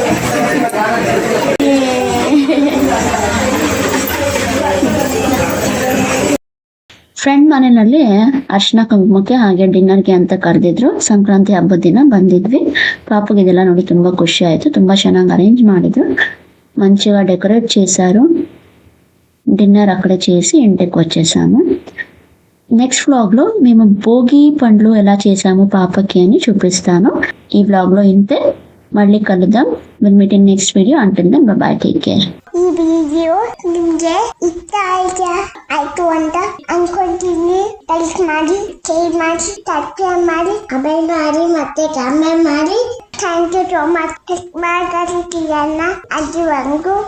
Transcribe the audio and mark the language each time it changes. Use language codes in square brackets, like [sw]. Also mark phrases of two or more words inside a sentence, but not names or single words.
[kn] ಫ್ರೆಂಡ್ ಮನೆಯಲ್ಲಿ ಅರ್ಶಿನ ಕುಂಕುಮಕ್ಕೆ ಹಾಗೆ ಡಿನ್ನರ್ಗೆ ಅಂತ ಕರೆದಿದ್ರು. ಸಂಕ್ರಾಂತಿ ಹಬ್ಬದ ದಿನ ಬಂದಿದ್ವಿ. పాపకి ಇದೆಲ್ಲ ನೋಡಿ ತುಂಬ ಖುಷಿ ಆಯಿತು. ತುಂಬ ಚೆನ್ನಾಗಿ అరేంజ్ ಮಾಡಿದ್ರು. [te] మంచిగా డెకరేట్ చేశారు. డిన్నర్ అక్కడే చేసి ఇంటికి వచ్చేసాము. నెక్స్ట్ వ్లాగ్లో మేము భోగి పండ్లు ఎలా చేసాము పాపకి అని చూపిస్తాను. ఈ వ్లాగ్లో ఇంతే. మళ్ళీ కలుద్దాం. [en] will meet in next video. until then bye bye, take care. [kn] ಈ ವಿಡಿಯೋ ನಿಮಗೆ ಇಷ್ಟ ಆಯ್ತು ಅಂತ ಅನ್ಕೊಂತೀನಿ. ಲೈಕ್ ಮಾಡಿ, ಶೇರ್ ಮಾಡಿ, ಸಬ್ಸ್ಕ್ರೈಬ್ ಮಾಡಿ, ಕಮೆಂಟ್ ಮಾಡಿ, ಮತ್ತೆ ಕಮೆಂಟ್ ಮಾಡಿ. [en] thank you so much. [kn] ಮಾತಾಡ್ತಿದ್ದೀರನ್ನ ಅಲ್ಲಿವರೆಗೂ ಬಾಯ್.